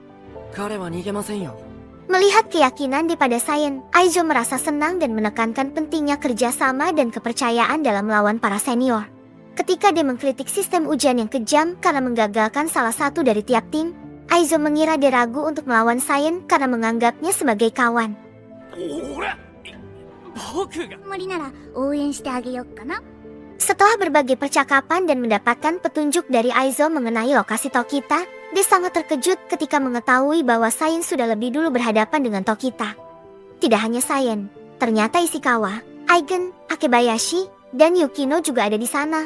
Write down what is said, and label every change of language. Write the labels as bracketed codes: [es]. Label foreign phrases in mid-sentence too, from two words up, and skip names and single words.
[id] Melihat keyakinan di pada Sayen, Aizo merasa senang dan menekankan pentingnya kerjasama dan kepercayaan dalam melawan para senior. Ketika dia mengkritik sistem ujian yang kejam karena menggagalkan salah satu dari tiap tim, Aizo mengira dia ragu untuk melawan Sayen karena menganggapnya sebagai kawan. [ja] 無理なら応援してあげよっかな。 [id] Setelah berbagai percakapan dan mendapatkan petunjuk dari Aizo mengenai lokasi Tokita, dia sangat terkejut ketika mengetahui bahwa Sayen sudah lebih dulu berhadapan dengan Tokita. Tidak hanya Sayen, ternyata Ishikawa, Aigen, Akebayashi, dan Yukino juga ada di sana.